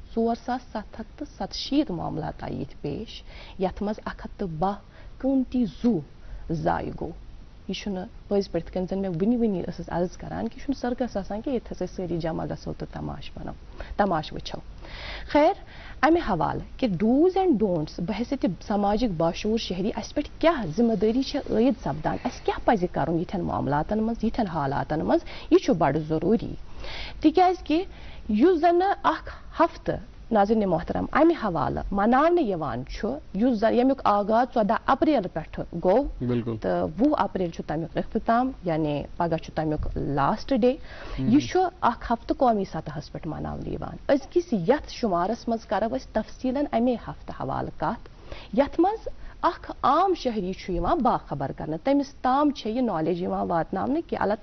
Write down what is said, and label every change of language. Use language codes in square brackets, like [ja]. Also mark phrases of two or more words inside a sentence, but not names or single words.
[ks] 4770 معاملات آیہِ یِتھ پیش یتھ منٛز 110 قۭمتی زوٗ ضایع گوٚو یہ چھُنہٕ پٔزۍ پٲٹھۍ کٔنۍ زن مےٚ ؤنی ٲسٕس عرض کران کہ یہ چھُنہٕ سرکس آسان کہ ییٚتہِ ہسا سٲری جمع گژھو تہٕ تماش وٕچھو خیر امہ حوالہٕ کہ [en] dos and don'ts [ks] بحثیت سماجک باشعور شہری اس پہ کیا ذمہ داری عائد سپدان اس کیا پزِ کرُن یتھٮ۪ن معاملاتن مز یتھٮ۪ن حالاتن مز یہ چھُ بڑٕ ضروٗری تِکیازِ کہ یُس زن اکھ ہفتہٕ ناظرین محترم امہ حوالہٕ مناونہٕ یِوان چھُ یُس زن ییٚمیُک آغاز 14 اپریل پٮ۪ٹھ گوٚو تہٕ 20 اپریل چھُ تمیُک اختتام یعنی پگہہ چھُ تمیُک [en] last day [ks] یہ چھُ اکھ ہفتہٕ قومی سطحس پٮ۪ٹھ مناونہٕ یِوان أزکِس یتھ شُمارس منٛز کرو أسۍ تفصیلن امے ہفتہٕ حوالہٕ کتھ یتھ منٛز اکھ عام شہری چھُ یِوان باخبر کرنہٕ تٔمِس تام چھےٚ یہِ نالیج یِوان واتناونہٕ کہ اللہ